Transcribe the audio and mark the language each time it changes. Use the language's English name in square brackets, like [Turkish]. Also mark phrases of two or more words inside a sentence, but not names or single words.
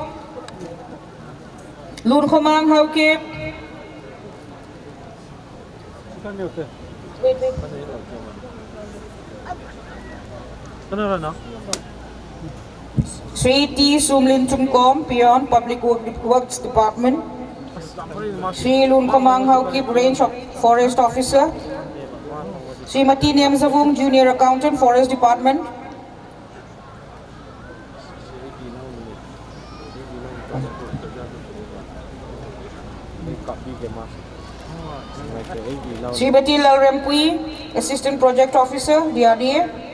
[English] Lun Khomang Haukip. Sri T. Sumlin Chungkom, Peon, Public Works Department. Sri Lun Khomang Haukip, Range Forest Officer. Srimati Niam Zavung, Junior Accountant, Forest Department. Srimati Lal Rempui, Assistant Project Officer, DRDA.